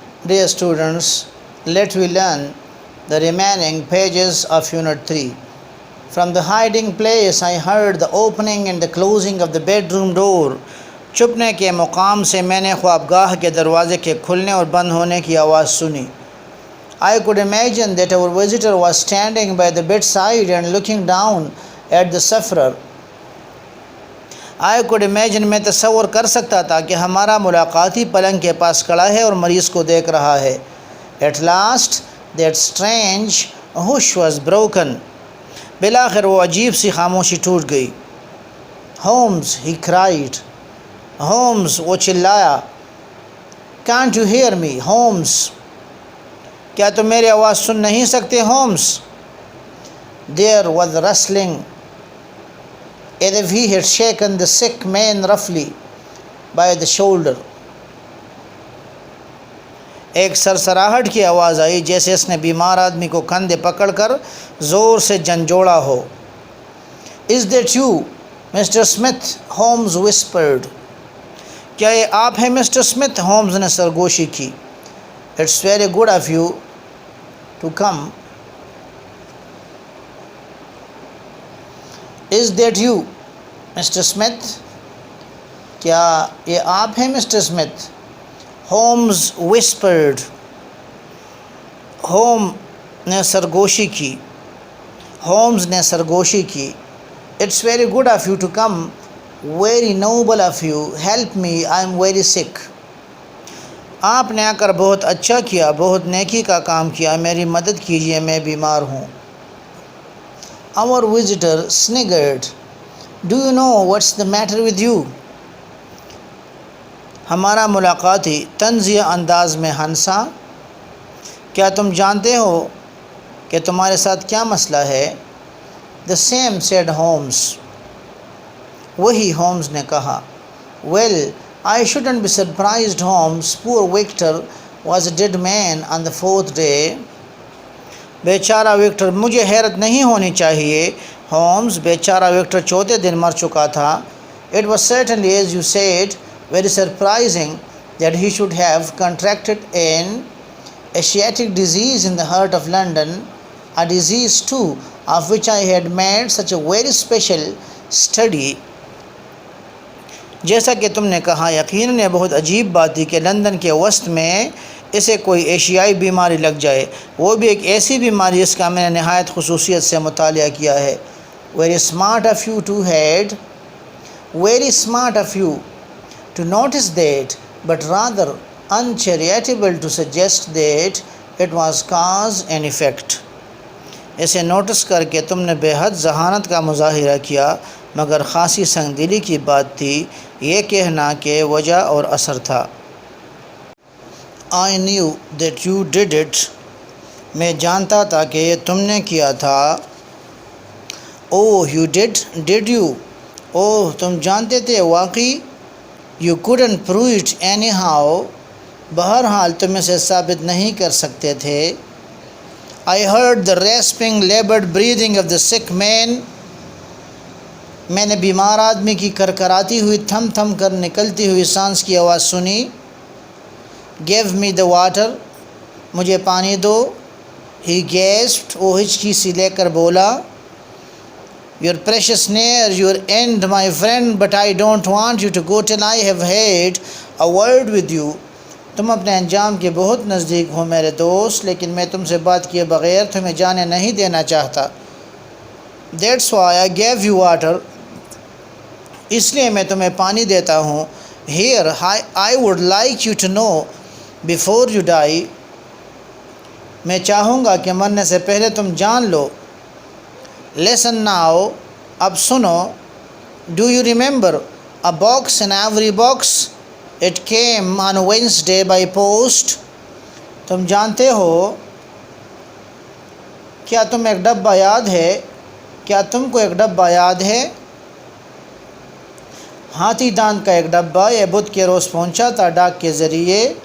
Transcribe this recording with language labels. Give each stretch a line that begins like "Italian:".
English: Dear students, let we learn the remaining pages of Unit 3. From the hiding place I heard the opening and the closing of the bedroom door.
Urdu: چھپنے کے مقام سے میں نے خوابگاہ کے دروازے کے کھلنے اور بند ہونے کی آواز سنی.
English: I could imagine that our visitor was standing by the bedside and looking down at the sufferer. I could imagine
Urdu: میں تصور کر سکتا تھا کہ ہمارا ملاقاتی پلنگ کے پاس کھڑا ہے اور مریض کو دیکھ رہا ہے.
English: At last that strange hush was broken.
Urdu: بالآخر وہ عجیب سی خاموشی ٹوٹ گئی.
English: Holmes, he cried.
Urdu: Holmes, وہ چلایا.
English: Can't you hear me, Holmes?
Urdu: کیا تم میری آواز سن نہیں سکتے Holmes?
English: There was rustling, as if he had shaken the sick man roughly by the shoulder.
Urdu: ایک سرسراہٹ کی آواز آئی جیسے اس نے بیمار آدمی کو کندھے پکڑ کر زور سے جھنجھوڑا ہو.
English: Is that you, Mr. Smith? Holmes whispered.
Urdu: کیا یہ آپ ہیں مسٹر اسمتھ؟ ہومز نے سرگوشی کی.
English: It's very good of you to come. Is that you, Mr. Smith?
Urdu: کیا یہ آپ ہیں mister Smith? Homes
English: whispered.
Urdu: Home نے سرگوشی کی. ہومز نے سرگوشی کی.
English: It's very good of you to come. Very noble of you. Help me, I am very sick.
Urdu: آپ نے آ کر بہت اچھا کیا، بہت نیکی کا کام کیا، میری مدد کیجیے، میں بیمار ہوں.
English: Our visitor sniggered. Do you know what's the matter with you?
Urdu: ہمارا ملاقاتی طنزیہ انداز میں ہنسا. کیا تم جانتے ہو کہ تمہارے ساتھ کیا مسئلہ ہے؟
English: The same, said Holmes.
Urdu: وہی ہومز نے کہا.
English: Well, I shouldn't be surprised, Holmes. Poor Victor was a dead man on the 4th day.
Urdu: بیچارہ وکٹر، مجھے حیرت نہیں ہونی چاہیے ہومز، بیچارہ وکٹر چوتھے دن مر چکا تھا.
English: It was certainly, as you said, very surprising that he should have contracted an Asiatic disease in the heart of London, a disease too of which I had made such a very special study.
Urdu: جیسا کہ تم نے کہا، یقیناً یہ بہت عجیب بات تھی کہ لندن کے وسط میں اسے کوئی ایشیائی بیماری لگ جائے، وہ بھی ایک ایسی بیماری جس کا میں نے نہایت خصوصیت سے مطالعہ کیا ہے.
English: Very smart of you to had, very smart of you to notice that, but rather uncharitable to suggest that it was cause and effect.
Urdu: اسے نوٹس کر کے تم نے بے حد ذہانت کا مظاہرہ کیا، مگر خاصی سنگ دلی کی بات تھی یہ کہنا کہ وجہ اور اثر تھا.
English: I knew that you did it.
Urdu: میں جانتا تھا کہ یہ تم نے کیا تھا.
English: Oh, you did you?
Urdu: Oh, تم جانتے تھے واقعی.
English: You couldn't prove it anyhow.
Urdu: بہرحال تم اسے ثابت نہیں کر سکتے تھے.
English: I heard the rasping, labored breathing of the sick man.
Urdu: میں نے بیمار آدمی کی کرکراتی ہوئی تھم تھم کر نکلتی ہوئی سانس کی آواز سنی.
English: Give me the water.
Urdu: مجھے پانی دو.
English: He gasped.
Urdu: وہ ہچکی سی لے کر بولا.
English: Your precious near your end, my friend, but I don't want you to go till I have had a word with you.
Urdu: تم اپنے انجام کے بہت نزدیک ہو میرے دوست، لیکن میں تم سے بات کیے بغیر تمہیں جانے نہیں دینا چاہتا.
English: That's why I gave you water.
Urdu: اس لیے میں تمہیں پانی دیتا ہوں.
English: Here, I would like you to know before you die.
Urdu: میں چاہوں گا کہ مرنے سے پہلے تم جان لو.
English: Listen now.
Urdu: اب سنو.
English: Do you remember a box in every box? It came on Wednesday by post.
Urdu: تم جانتے ہو، کیا تم ایک ڈبہ یاد ہے؟ کیا تم کو ایک ڈبہ یاد ہے؟ ہاتھی دانت کا ایک ڈبہ یہ بدھ کے روز پہنچا تھا ڈاک کے ذریعے.